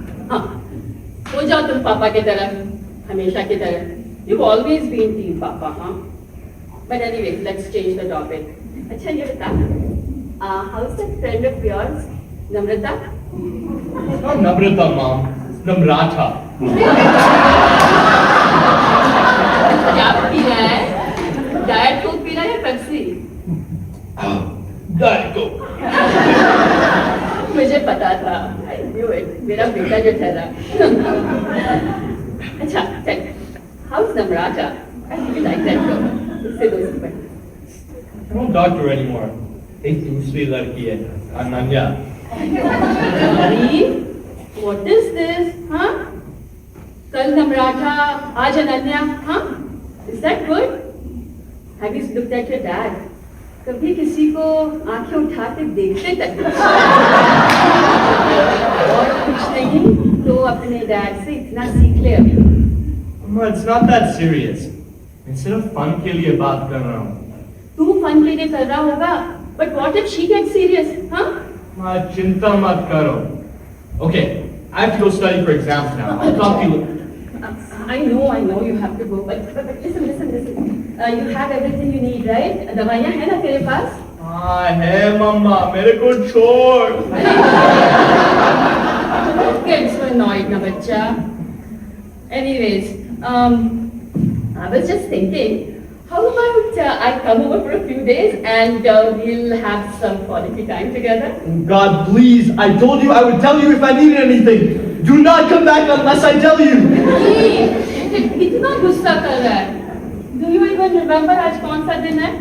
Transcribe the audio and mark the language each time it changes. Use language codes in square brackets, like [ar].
[hi] हाँ, हो जाओ तुम पापा की तरह, हमेशा की तरह. [en] You've always been team पापा, हाँ? But anyway, let's change the topic. [hi] अच्छा ये बता, [en] how's that friend of yours, Namrata? Not Namrata, Mom. Namrata. [hi] क्या पी रहा है? डायट कोक पी रहा है या पेप्सी? [en] Diet Coke. [hi] मुझे पता था, [en] I knew it. [hi] मेरा बेटा जो ठहरा. [en] अच्छा, चल. How's Namrata? I really like that girl. [hi] उससे दोस्ती बनी. [en] I'm not doctor anymore. [hi] एक दूसरी लड़की है, Ananya. [en] Sorry, what is this? हाँ? [hi] कल Namrata, आज अनन्या, हाँ? [en] Is that good? Have you looked at your dad? [hi] कभी किसी को आंखें उठा के देखते तक और कुछ नहीं तो अपने डैड से इतना सीख ले अभी. [en] Mama, it's not that serious. [hi] मैं सिर्फ फन के लिए बात कर रहा हूँ. तू फन के लिए कर रहा होगा, [en] but what if she gets serious? [hi] हाँ? माँ चिंता मत करो. [en] Okay, I have to go study for exams now. I'll talk to you. I know you have to go, but listen. You have everything you need, right? [hi] दवाइयाँ हैं ना तेरे पास? हाँ है मम्मा, मेरे को छोड़. [en] Don't get so annoyed ना बच्चा. Anyways, I was just thinking, how about I come over for a few days and we'll have some quality time together? God, please, I told you I would tell you if I needed anything. Do not come back unless I tell you. [hi] इतना गुस्सा कर रहा है. [en] Do you even remember [hi] आज कौन सा दिन है?